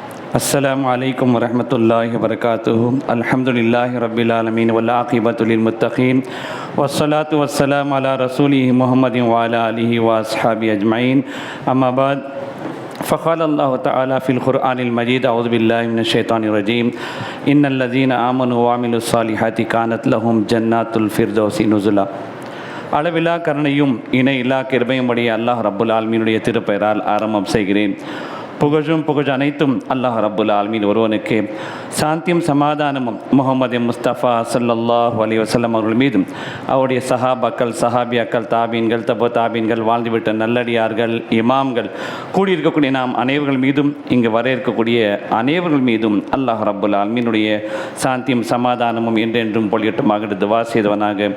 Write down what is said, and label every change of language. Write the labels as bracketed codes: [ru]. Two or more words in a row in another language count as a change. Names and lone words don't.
[ar] السلام عليكم ورحمة الله وبركاته. الحمد لله رب العالمين والعاقبة للمتقين والصلاة والسلام على رسوله محمد وعلى آله وأصحابه أجمعين. أما بعد فقال الله تعالى في القرآن المجيد: أعوذ بالله من الشيطان الرجيم. إن الذين آمنوا وعملوا الصالحات كانت لهم جنات الفردوس نزلا. [ta] அளவில்லா கருணையும் இணை இல்லா கிருபையும் உடைய அல்லாஹ் ரப்புல் ஆலமீனுடைய திருப்பெயரால் ஆரம்பம் செய்கிறேன். புகழ் அனைத்தும் [ar] الله رب العالمين [ta] ஒருவனுக்கு. சாந்தியும் சமாதானமும் முஹம்மது முஸ்தபா [ar] صلى الله عليه وسلم [ta] அவர்கள் மீதும், அவருடைய சஹாபாக்கள், சஹாபியாக்கள், தாபீன்கள், தாபீன்கள், வாழ்ந்துவிட்ட நல்லடியார்கள், இமாம்கள், கூடியிருக்கக்கூடிய நாம் அனைவர்கள் மீதும், இங்கு வர இருக்கக்கூடிய அனைவர்கள் மீதும் அல்லாஹ் ரப்புல் ஆலமீனுடைய சாந்தியும் சமாதானமும் என்றென்றும் பொழியட்டுமாக துவா செய்தவனாக.